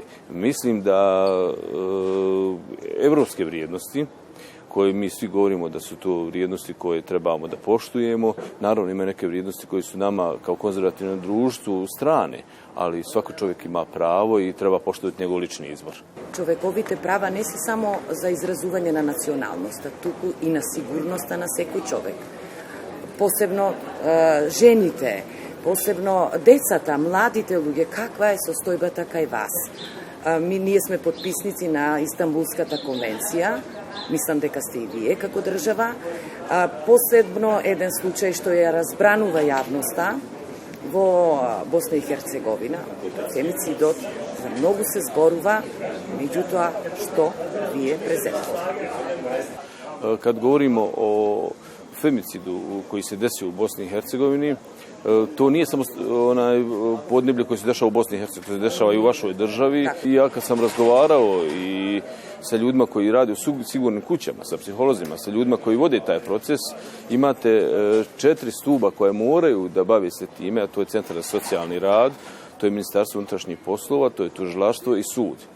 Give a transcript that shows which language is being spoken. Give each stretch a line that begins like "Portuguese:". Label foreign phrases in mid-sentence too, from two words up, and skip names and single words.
Bosnian: Mislim da evropske vrijednosti, koje mi svi govorimo da su to vrijednosti koje trebamo da poštujemo. Naravno, ima neke vrijednosti koje su nama kao konzervativnom društvu strane, ali svaki čovjek ima pravo i treba poštovati njegov lični izbor.
Macedonian: Човековите права не се само за изразување на националноста, туку и на сигурноста на секој човек. Посебно жените, посебно децата, младите луѓе, каква е состојбата кај вас? Ние сме подписници на Истанбулската конвенција, мислам дека сте и вие како држава. Посебно еден случај што ја разбранува јавноста во Босна и Херцеговина, фемицидот, за многу се зборува, меѓутоа што вие презентувате?
Bosnian: Kad govorimo o femicidu koji se desio u Bosni i Hercegovini, to nije samo onaj podneblje koji se dešava u Bosni i Hercegovini, to se dešava i u vašoj državi. I ja kad sam razgovarao i sa ljudima koji rade u sigurnim kućama, sa psiholozima, sa ljudima koji vode taj proces, imate 4 stuba koje moraju da bave se time, a to je Centar za socijalni rad, to je Ministarstvo unutrašnjih poslova, to je tužilaštvo i sud.